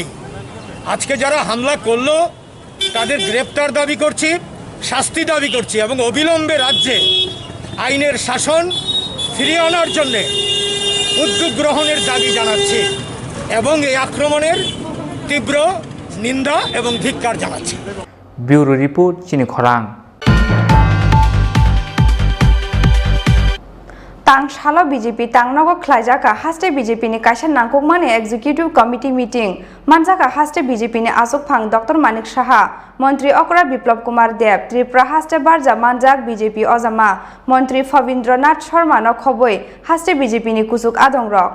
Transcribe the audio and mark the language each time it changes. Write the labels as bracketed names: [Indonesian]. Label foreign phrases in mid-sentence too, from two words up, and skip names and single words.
[Bangla] আজকে যারা হামলা করলো তাদের গ্রেপ্তার দাবি করছি, শাস্তি দাবি করছি এবং অবিলম্বে রাজ্যে আইনের শাসন ফিরিয়ে আনার জন্যে উদ্যোগ গ্রহণের দাবি জানাচ্ছি এবং এই আক্রমণের তীব্র নিন্দা এবং ধিক্কার জানাচ্ছি। ব্যুরো রিপোর্ট চিনি খরাং। [Kok Borok] तांग शालो बीजेपी तांगनगो ख्लाइजाका हास्टे बीजेपी नि काइसा नांगकमानि [English] executive committee meeting [Kok Borok] मानजाका हास्टे बीजेपी नि आसुकफांग डॉक्टर मानिक साहा मंत्री अकरा बिप्लब कुमार देव त्रिपुरा हास्टे बारजा मानजाक बीजेपी अजामा मंत्री फविंद्रनाथ शर्मा न खबै हास्टे बीजेपी नि कुसुक आदंरक